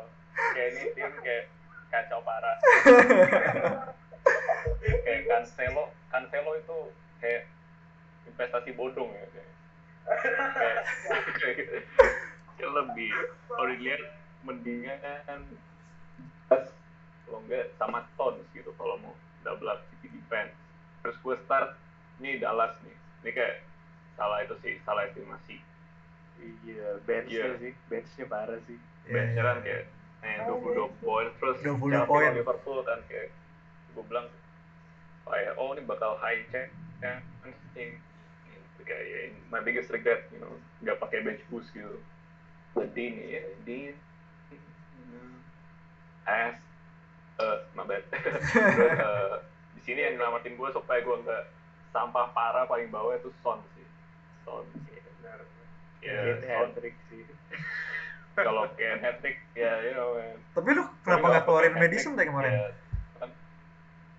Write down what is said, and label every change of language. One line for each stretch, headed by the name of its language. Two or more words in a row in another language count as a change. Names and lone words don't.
Indonesian: Kayak ini tim kayak kacau parah. Kayak Cancelo itu kayak investasi bodong ya. Kayak lebih kalau dilihat mendingan kan kalau enggak sama Stones gitu kalau mau
English: double up City defense.
Indonesian: Terus gue start ini Dallas nih. Ini kayak salah estimasi. Iya, benchnya parah sih. Benchnya kan kayak 22 poin, terus 22 poin Liverpool kan kayak gue bilang oh ini bakal
English: high check
Indonesian: kan kayak
English: my biggest regret
Indonesian: nggak pakai
English: bench boost
Indonesian: gitu. Jadi ini
English: my bad.
Indonesian: Terus di sini yang nyelamatin gue supaya gue nggak sampah parah paling bawah itu Son sih. Benar. Ya hat-trick sih. Kalau kayak hat-trick ya man. Tapi lu kenapa nggak keluarin Madison tadi kemarin?